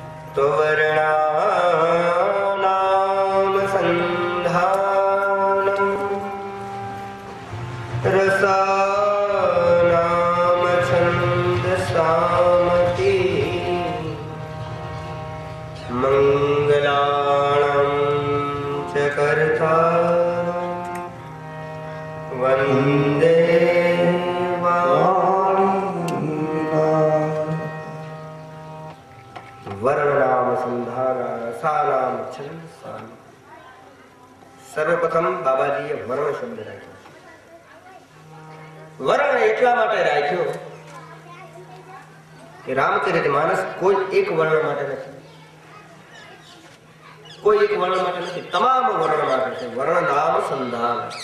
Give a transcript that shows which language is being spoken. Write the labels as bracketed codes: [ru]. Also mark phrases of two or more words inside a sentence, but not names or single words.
[sa] तो वर्णानाम संधानम रसानाम छंदसामति मंगलाणं च कर्ता वंदे वर्णनाम संधान रसानाम छंदसाम। [gu] सर्वप्रथम बाबाजीએ વર્ણ શબ્દ રાખ્યો. વર્ણ એટલા માટે રાખ્યો કે રામચરિતમાનસ કોઈ એક વર્ણ માટે નથી, કોઈ એક વર્ણ માટે નથી, તમામ વર્ણ માટે છે. [sa] વર્ણ નામ સંધાન.